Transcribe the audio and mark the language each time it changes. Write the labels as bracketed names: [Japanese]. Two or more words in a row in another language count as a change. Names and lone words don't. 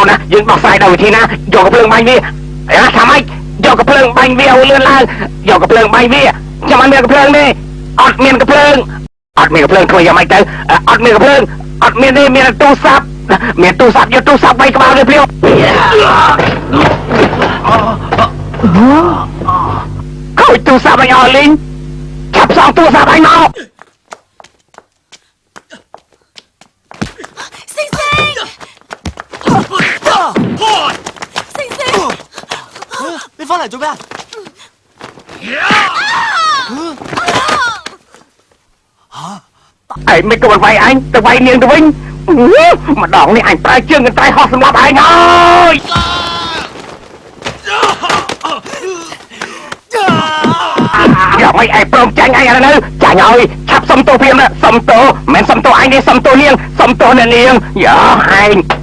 [Khmer] ណាយើងដោះស្រាយដោយវិធីណាយកកំភ្លើងបាញ់វាថាម៉េចយកកំភ្លើងបាញ់វាឲ្យលឿនឡើងយកកំភ្លើងបាញ់វាចាំអត់មានកំភ្លើងទេអត់មានកំភ្លើងធ្វើយ៉ាងម៉េចទៅអត់មានកំភ្លើងអត់មានទេមានទូរស័ព្ទយកទូរស័ព្ទ3ក្បាលទៅភ្លាមខូចទូរស័ព្ទឲ្យអស់លីងឆាប់សងទូរស័ព្ទឲ្យមក [Cantonese] 你翻嚟做咩啊？ [Khmer] ឯងមិនក៏វាយអញទៅវាយនាងទៅវិញម្ដងនេះអញប្រើជើងកន្ត្រៃហោះសម្រាប់ឯងហើយ យ៉ាងម៉េចឯងព្រមចាញ់អញឥឡូវចាញ់ហើយឆាប់សុំទោសព្រាមណាសុំទោសមិនសុំទោសអញទេសុំទោសនាងសុំទោសអ្នកនាងយ៉ាឯង